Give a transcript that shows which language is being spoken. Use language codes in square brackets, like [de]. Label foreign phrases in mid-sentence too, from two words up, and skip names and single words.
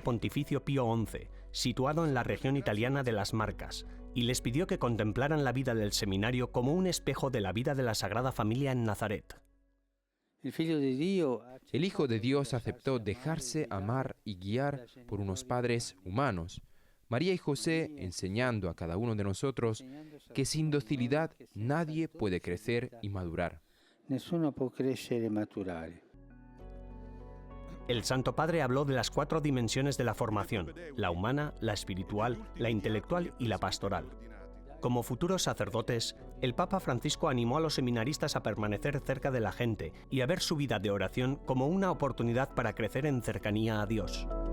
[es] Pontificio Pío XI, situado en la región italiana de las Marcas, y les pidió que contemplaran la vida del seminario como un espejo de la vida de la Sagrada Familia en Nazaret. El Hijo de Dios aceptó dejarse amar y guiar por unos padres humanos. María y José enseñando a cada uno de nosotros que sin docilidad nadie puede crecer y madurar. [it] Nessuno può crescere e maturare. [es] El Santo Padre habló de las 4 dimensiones de la formación: la humana, la espiritual, la intelectual y la pastoral. Como futuros sacerdotes, el Papa Francisco animó a los seminaristas a permanecer cerca de la gente y a ver su vida de oración como una oportunidad para crecer en cercanía a Dios.